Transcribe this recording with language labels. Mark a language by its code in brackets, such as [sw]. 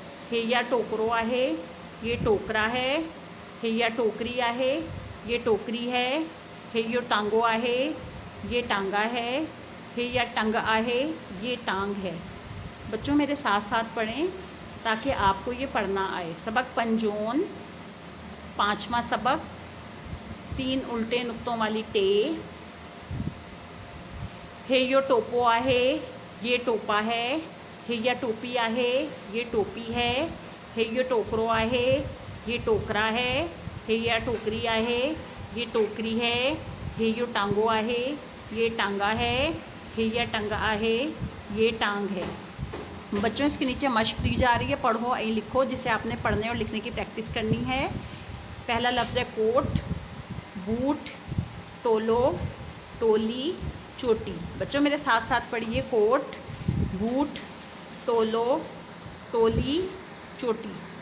[sd] हे या टोकरो आहे, [hi] ये टोकरा है। [sd] हे या टोकरी आहे, [hi] ये टोकरी है। [sd] हे यो टांगो आहे, [hi] ये टांगा है। [sd] हे या टंग आहे, [hi] ये टांग है। बच्चों मेरे साथ साथ पढ़ें ताकि आपको ये पढ़ना आए। सबक पंजोन 5वां सबक 3 उल्टे नुक्तों वाली टे। [sd] हे यो टोपो आहे, [hi] ये टोपा है। [sd] हे या टोपी आहे, [hi] ये टोपी है। [sd] हे यो टोकरो आहे, [hi] ये टोकरा है। [sd] हे या टोकरी आहे, [hi] ये टोकरी है। [sd] हे यो टांगो आहे, [hi] ये टांगा है। [sd] हे या टंग आहे, [hi] ये टांग है। बच्चों इसके नीचे मश्क दी जा रही है, पढ़ो यही लिखो जिसे आपने पढ़ने और लिखने की प्रैक्टिस करनी है। पहला लफ्ज़ है कोट, बूट, टोलो, टोली, चोटी। बच्चों मेरे साथ साथ पढ़िए कोट, बूट, टोलो, टोली, चोटी।